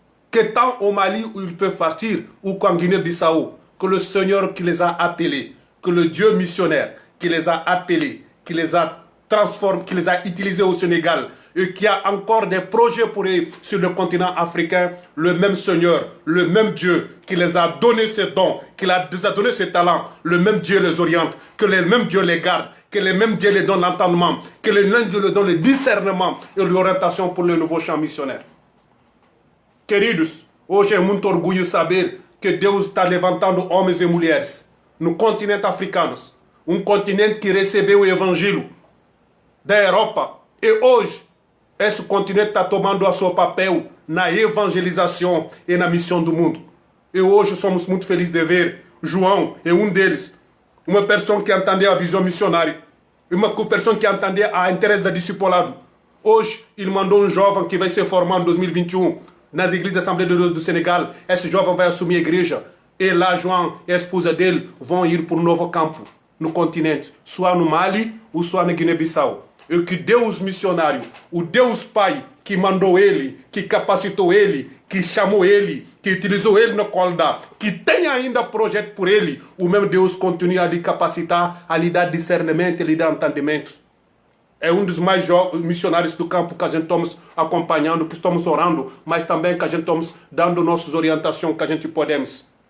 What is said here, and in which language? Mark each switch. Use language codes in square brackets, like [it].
[fr] Que tant au Mali où ils peuvent partir, ou qu'en Guinée-Bissau, que le Seigneur qui les a appelés, que le Dieu missionnaire qui les a appelés, qui les a transformés, qui les a utilisés au Sénégal, et qui a encore des projets pour eux sur le continent africain, le même Seigneur, le même Dieu qui les a donné ces dons, qui les a donné ces talents, le même Dieu les oriente, que le même Dieu les garde, que le même Dieu les donne l'entendement, que le même Dieu les donne le discernement et l'orientation pour le nouveau champ missionnaire. [pt] Queridos, hoje é muito orgulho saber que Deus está levantando homens e mulheres no continente africano. Um continente que recebeu o evangelho da Europa. E hoje, esse continente está tomando o seu papel na evangelização e na missão do mundo. E hoje somos muito felizes de ver João é um deles. Uma pessoa que entendia a visão missionária. Uma pessoa que entendia a interesse do discipulado. Hoje, ele mandou um jovem que vai ser formado em 2021 nas igrejas da Assembleia de Deus do Senegal. Esse jovem vai assumir a igreja. E lá, João e a esposa dele vão ir para um novo campo no continente. Soit no Mali ou soit na Guiné-Bissau. E que Deus missionário, o Deus Pai que mandou ele, que capacitou ele, que chamou ele, que utilizou ele na Kolda, que tem ainda projeto por ele, o mesmo Deus continua a lhe capacitar, a lhe dar discernimento, a lhe dar entendimento. É um dos mais missionários do campo que a gente estamos acompanhando, que estamos orando, mas também que a gente estamos dando nossas orientações que a gente podemos.